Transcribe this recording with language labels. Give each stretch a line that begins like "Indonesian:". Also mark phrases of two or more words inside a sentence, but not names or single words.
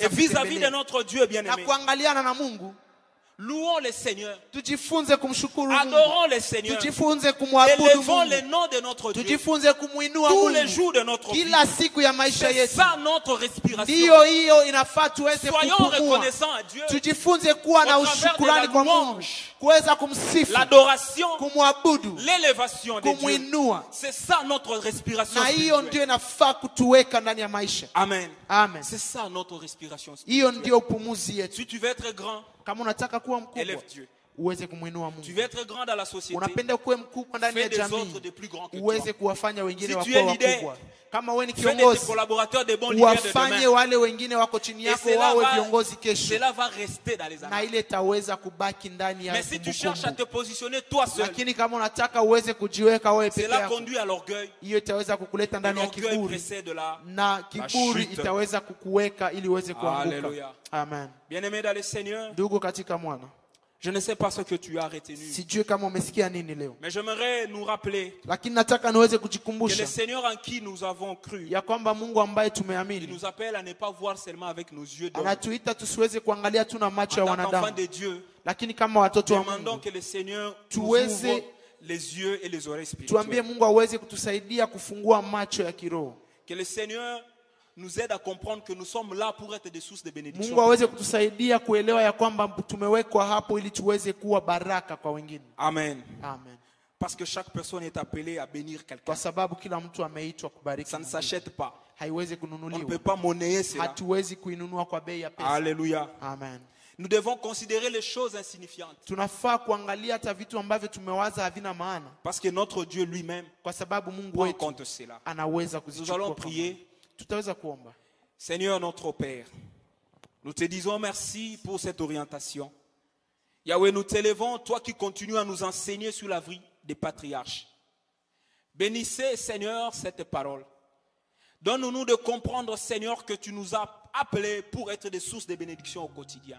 French: Et vis-à-vis de
Swahili: kutembelea.
French: notre Dieu
Swahili: Na
French: bien-aimé,
Swahili: kuangaliana na Mungu,
French: louons le Seigneur.
Swahili: tujifunze kumshukuru Mungu,
French: Adorons le Seigneur.
Swahili: tujifunze kumwabudu
French: Élevons le
Swahili: Mungu,
French: nom de notre Dieu.
Swahili: tujifunze kumuinua
French: Tous les
Swahili: Mungu
French: jours de notre vie.
Swahili: kila siku ya maisha
French: C'est
Swahili: yetu.
French: ça notre respiration.
Swahili: Ndiyo hiyo inafaa tuweze
French: Soyons
Swahili: kupumua.
French: reconnaissants à Dieu.
Swahili: Tujifunze kuwa na
French: Au travers de
Swahili: ushukurani
French: la
Swahili: kwa Mungu,
French: louange,
Swahili: kuweza kumsifu,
French: l'adoration,
Swahili: kumwabudu,
French: l'élévation de Dieu.
Swahili: kumuinua.
French: C'est ça notre respiration
Swahili: Na hiyo
French: spirituelle.
Swahili: ndio inafaa kutuweka ndani ya maisha. Amen. Amen.
French: C'est ça notre respiration
Swahili: Hiyo
French: spirituelle.
Swahili: ndio pumuzi yetu.
French: Si tu veux être grand,
Swahili: Kama unataka kuwa mkubwa,
French: élève Dieu.
Swahili: uweze kumuinua
French: Tu
Swahili: Mungu.
French: veux être grand dans la société,
Swahili: Unapenda kuwe mkubwa ndani ya
French: fais des autres
Swahili: jamii,
French: de plus grands que
Swahili: uweze
French: toi.
Swahili: kuwafanya wengine
French: Si tu
Swahili: wakuwa
French: es leader,
Swahili: wakubwa. Kama wewe ni
French: fais de tes
Swahili: kiongozi,
French: collaborateurs des bons leaders de
Swahili: wafanye
French: demain.
Swahili: wale wengine wako chini
French: Et
Swahili: yako wawe viongozi kesho,
French: cela va rester dans les
Swahili: na
French: années.
Swahili: ile itaweza kubaki ndani ya
French: Mais si tu cherches à
Swahili: kumbukumbu.
French: te positionner toi seul,
Swahili: Lakini kama unataka uweze kujiweka wewe peke
French: cela
Swahili: yako,
French: conduit à l'orgueil.
Swahili: hiyo itaweza kukuleta
French: Et
Swahili: ndani ya
French: l'orgueil
Swahili: kiburi,
French: précède la...
Swahili: na kiburi
French: chute.
Swahili: itaweza kukuweka ili uweze kuanguka. Hallelujah. Amen.
French: Bien-aimé dans le Seigneur,
Swahili: Ndugu katika Mwana,
French: je ne sais pas ce que tu as retenu.
Swahili: sijui kama umesikia nini leo,
French: Mais j'aimerais nous rappeler
Swahili: lakini nataka niweze
French: que le
Swahili: kujikumbusha
French: Seigneur en qui nous avons cru,
Swahili: ya kwamba Mungu ambaye
French: il
Swahili: tumeamini
French: nous appelle à ne pas voir seulement avec nos yeux d'homme.
Swahili: anatuita tusiweze kuangalia tu na macho ya
French: En tant qu'enfants
Swahili: wanadamu,
French: de Dieu,
Swahili: lakini kama watoto wa
French: demandons
Swahili: Mungu
French: que le Seigneur nous
Swahili: tuweze
French: ouvre les yeux et les oreilles
Swahili: tuambie
French: spirituelles.
Swahili: Mungu aweze kutusaidia kufungua macho ya kiroho.
French: Que le Seigneur nous aide à comprendre que nous sommes là pour être des sources de bénédiction.
Swahili: Mungu aweze kutusaidia kuelewa ya kwamba tumewekwa hapo ili tuweze kuwa baraka kwa wengine. Amen. Amen.
French: Parce que chaque personne est appelée à bénir quelqu'un.
Swahili: Kwa sababu kila mtu ameitwa kubariki.
French: Ça ne
Swahili: mwingine.
French: s'achète pas.
Swahili: Haiwezi
French: On ne peut
Swahili: kununuliwa.
French: pas monnayer cela.
Swahili: Hatuwezi kuinunua kwa bei ya pesa.
French: Alléluia. Amen. Nous devons considérer les choses insignifiantes.
Swahili: Tunafaa kuangalia hata vitu ambavyo tumewaza havina maana,
French: Parce que notre Dieu lui-même
Swahili: kwa sababu Mungu
French: prend en
Swahili: wetu
French: compte cela.
Swahili: anaweza
French: Nous
Swahili: kuzichukua.
French: allons prier.
Swahili: Tutaweza kuomba.
French: Seigneur notre Père, nous te disons merci pour cette orientation. Yahweh, nous t'élevons, toi qui continues à nous enseigner sur la vie des patriarches. Bénissez, Seigneur, cette parole. Donne-nous de comprendre, Seigneur, que tu nous as appelés pour être des sources de bénédiction au quotidien.